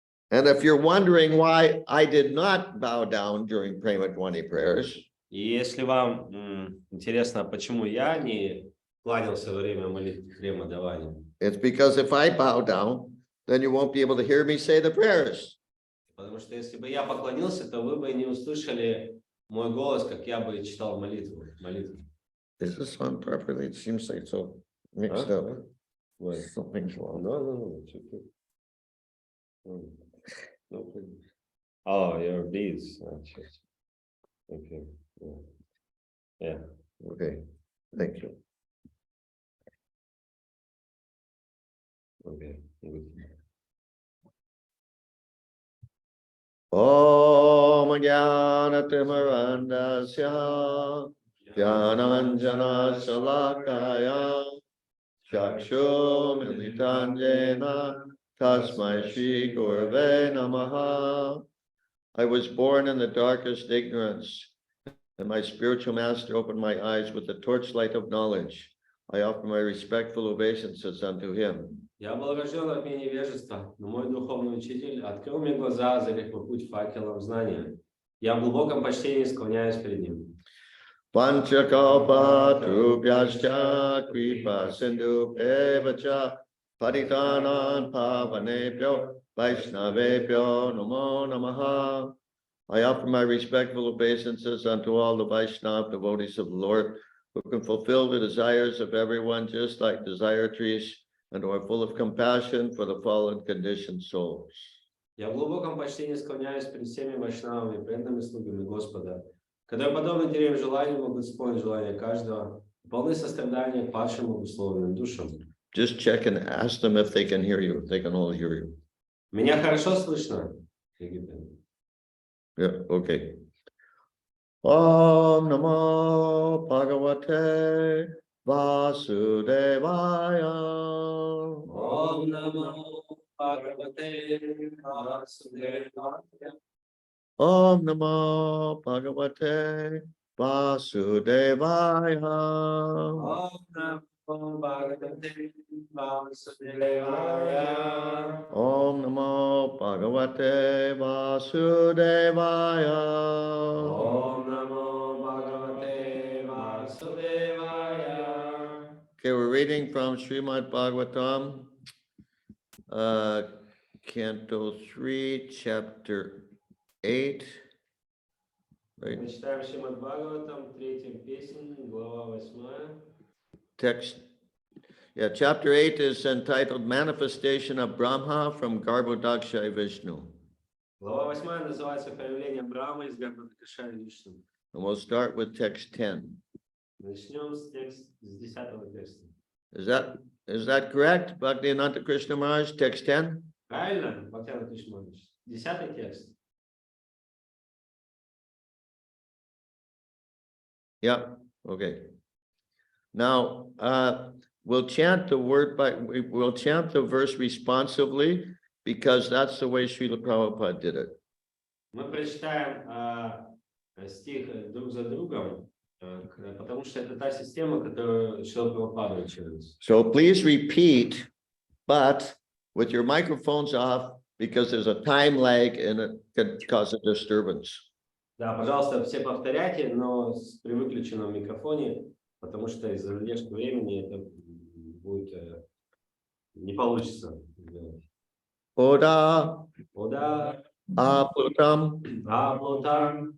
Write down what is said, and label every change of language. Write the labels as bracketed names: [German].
[English] And if you're wondering why I did not bow down during Prema Dhwani prayers, [Russian] И если вам интересно, почему я не кланялся во время молитв Према Dhwani, [English] it's because if I bow down, then you won't be able to hear me say the prayers. [Russian] потому что если бы я поклонился, то вы бы не услышали мой голос, как я бы читал молитву. [English] Is this on properly? It seems like so mixed up. Something's wrong. No. No, oh, your beads. Okay. Yeah. Okay. Thank you. Okay. Good. [Sanskrit] Om Jnana Timirandasya Dhyananjana Shalakaya Chakshu Militanjena Tasmai Shri Gurave Namaha. [English] I was born in the darkest ignorance, and my spiritual master opened my eyes with the torchlight of knowledge. I offer my respectful obeisances unto him. [Russian] Я был рожден от меня невежества, но мой духовный учитель открыл мне глаза, озарив мой путь факелом знания. Я в глубоком почтении склоняюсь перед ним. [Sanskrit] Panchakalpa Trubhyascha Kripa Sindhu Evacha Paditanan Pavanebhyo Vaishnavebhyo Namo Namaha. [English] I offer my respectful obeisances unto all the Vaishnava devotees of the Lord, who can fulfill the desires of everyone, just like desire trees, and who are full of compassion for the fallen conditioned souls. [Russian] Я в глубоком почтении склоняюсь перед всеми вайшнавами, преданными слугами Господа, которые подобны деревьям желаниям могут исполнить желания каждого, полны сострадания к падшим обусловленным душам. [English] Just check and ask them if they can hear you. They can all hear you. [Russian] Меня хорошо слышно? [English] Yeah, okay. [Sanskrit] Om Namo Bhagavate Vasudevaya. Om Namo Bhagavate Vasudevaya. Om Namo Bhagavate Vasudevaya. Om Namo Bhagavate Vasudevaya. Om Namo Bhagavate Vasudevaya. Om Namo Bhagavate Vasudevaya. [English] Okay, we're reading from Srimad Bhagavatam, Canto 3, Chapter 8. Right. [Russian] Мы читаем Шримад Бхагаватам, 3 песнь, глава 8. [English] Text. Yeah, Chapter 8 is entitled Manifestation of Brahma from Garbhodaksha Vishnu. [Russian] Глава 8 называется «Проявление Брахмы из Гарбхадакши Вишну». [English] And we'll start with text 10. [Russian] Начнем с 10-го текста. [English] Is that correct, Bhaktivedanta Krishna Maharaj? Text 10? [Russian] Правильно, Бхактивinoda Кришна Махарадж? 10-й текст. [English] Yeah, okay. Now, we'll chant the we'll chant the verse responsively, because that's the way Srila Prabhupada did it. [Russian] Мы прочитаем стих друг за другом, потому что это та система, которую Шрила Прабхупада учил. [English] So please repeat, but with your microphones off, because there's a time lag and it can cause a disturbance. [Russian] Да, пожалуйста, все повторяйте, но при выключенном микрофоне, потому что из-за задержки времени это будет не получится. [Sanskrit] Oda Ода, Aplutam Аплутам,